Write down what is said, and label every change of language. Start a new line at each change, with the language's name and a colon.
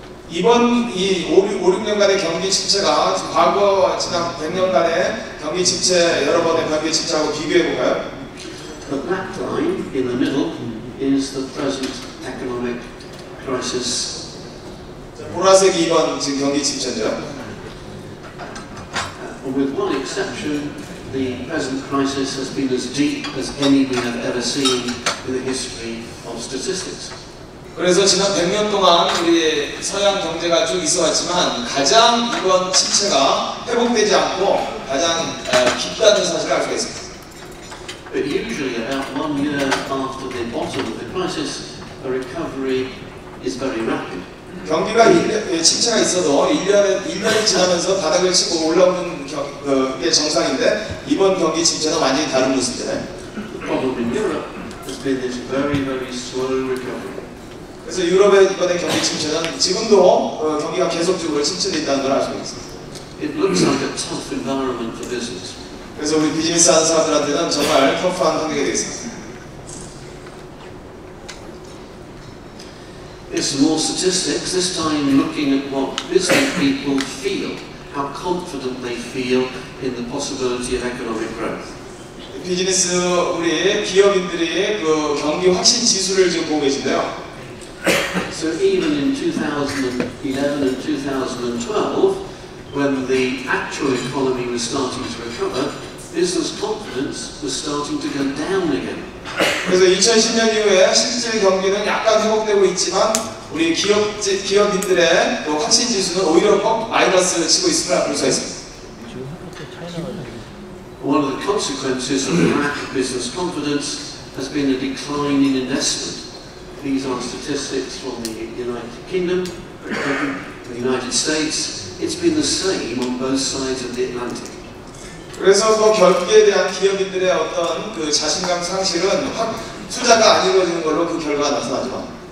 Korean: 이번 이 5, 6년간의 경기 침체가 과거 지난 100년간의 경기 침체 여러 번의 경기 침체하고 비교해 볼까요?
English: The black line in the middle is the present economic crisis.
Korean: 보라색이 이번 지금 경기 침체인데요.
English: With one exception, the present crisis has been as deep as any we have ever seen in the history of statistics.
Korean: 그래서 지난 100년 동안 우리 서양 경제가 쭉 있어왔지만 가장 이번 침체가 회복되지 않고 가장 깊다는 사실을 알 수가 있습니다.
English: But usually about 1 year after the bottom of the crisis, a recovery is very rapid.
Korean: 경기가 침체가 있어도 1년이 지나면서 바닥을 치고 올라오는 게 정상인데 이번 경기 침체는 완전히 다른 모습이잖아요.
English: The problem in Europe has been this very, very slow recovery.
Korean: 그래서 유럽의 이번에 경기 침체는 지금도 경기가 계속적으로 침체되어 있다는 걸 알 수 있습니다.
English: It looks like a tough environment for business.
Korean: 그래서 우리 비즈니스 하는 사람들한테는 정말 터프한 환경이 되겠습니다.
English: Here's some more statistics, this time looking at what business people feel, how confident they feel in the possibility of economic growth.
Korean: 비즈니스 우리 기업인들이 그 경기 확신 지수를 지금 보고 계신데요.
English: So even in 2011 and 2012, when the actual economy was starting to recover, business confidence was starting to go down again.
Korean: 그래서 2010년 이후에 실질 경기는 약간 회복되고 있지만 우리 기업인들의 그 확신 지수는 오히려 마이너스를 치고 있음을 볼 수 있습니다.
English: One of the consequences of the lack of business confidence has been a decline in investment. These are statistics from the United Kingdom, the United States. It's been the same on both sides of the Atlantic.
Korean: 그래서 그 경기에 대한 기업인들의 어떤 그 자신감 상실은 투자가 안 이루어지는 걸로 그 결과가 나타나죠.